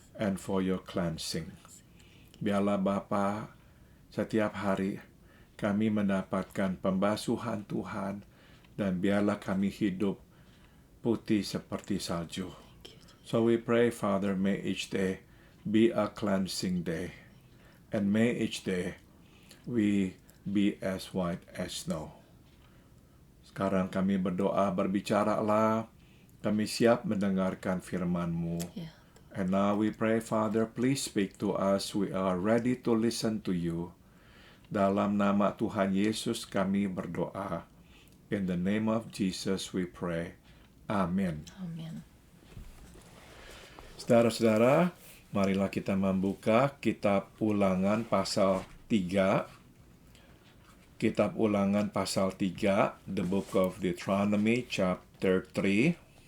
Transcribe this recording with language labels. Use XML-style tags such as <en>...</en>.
<en>and for your cleansing.</en> <id>Biarlah Bapa, setiap hari kami mendapatkan pembasuhan Tuhan, dan biarlah kami hidup putih seperti salju.</id> <en>So we pray, Father, may each day be a cleansing day, and may each day we be as white as snow.</en> <id>Sekarang kami berdoa, berbicaralah, kami siap mendengarkan firman-Mu. Ya.</id> <en>And now we pray, Father, please speak to us. We are ready to listen to you.</en> <id>Dalam nama Tuhan Yesus kami berdoa.</id> <en>In the name of Jesus we pray.</en> <id>Amin. Amin. Saudara-saudara, marilah kita membuka kitab Ulangan pasal 3. Kitab Ulangan pasal 3,</id> <en>the book of Deuteronomy chapter 3.</en>